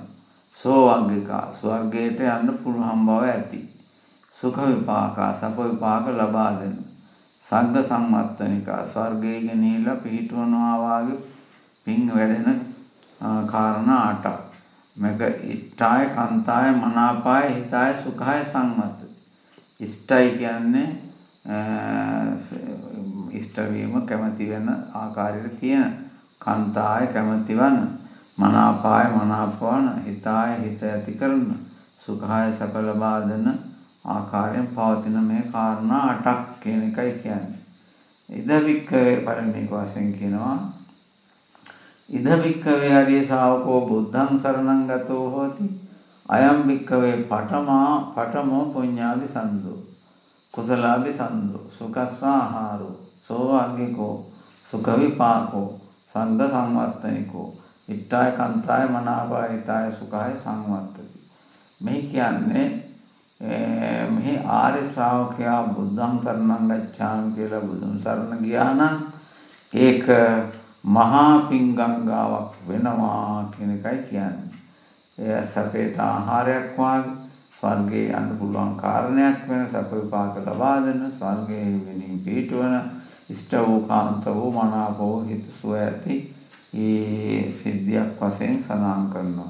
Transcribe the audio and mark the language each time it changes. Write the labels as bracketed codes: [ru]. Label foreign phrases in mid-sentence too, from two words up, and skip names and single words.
[si] සෝවග්ගිකා ස්වර්ගයට යන්න පුළුවන් බව ඇති. [pi] සුඛ විපාකා [si] සප විපාක ලබා දෙන. [pi] සංඝ සම්මත්තනිකා [si] ස්වර්ගයේ ගෙනිලා පිහිටවනවා වාගේ පින් වැඩෙන කාරණා අටක්. [pi] මේක ඉෂ්ඨාය කන්තාය මනාපාය හිතාය සුඛාය සංමත්ත. [si] ඉෂ්ඨයි කියන්නේ ඉෂ්ඨ වීම කැමති වෙන ආකාරයට තියෙන. කන්තාය කැමති වන. මනාපාය මනාපවන. හිතාය හිත ඇති කරන. සුඛාය සැප ලබා දෙන ආකාරයෙන් පවතින මේ කාරණා අටක් කියන එකයි කියන්නේ. [pi] ඉද වික්ඛවේ [si] පළවෙනි වශයෙන් කියනවා [pi] ඉද වික්ඛවේ ආර්ය ශාවකෝ බුද්ධං සරණං ගතෝ හෝති අයම් වික්ඛවේ පඨමෝ පුඤ්ඤාභිසන්දෝ කුසලාභිසන්දෝ සුඛස්සාහාරෝ සෝවාග්ගිකෝ සුඛ විපාකෝ සංඝ සංවත්තනිකෝ ඉට්ඨාය කන්තාය මනාපාය හිතාය සුඛාය සංවත්තති. [si] මේ කියන්නේ මෙහි ආර්ය ශ්‍රාවකයා [pi] බුද්ධං සරණං ගච්ඡාමි [si] කියලා බුදුන් සරණ ගියා නම් ඒක මහා පිං ගංගාවක් වෙනවා කියන එකයි කියන්නේ. එය සැපේට ආහාරයක් වාගේ ස්වර්ගයේ යන්න පුළුවන් කාරණයක් වෙන සැප විපාක ලබා දෙන ස්වර්ගයේ වෙනින් පිටවන ඉෂ්ට වූ කාන්ත වූ මනාප වූ හිතසුව ඇති ඒ සිද්ධියක් වශයෙන් සඳහන් කරනවා.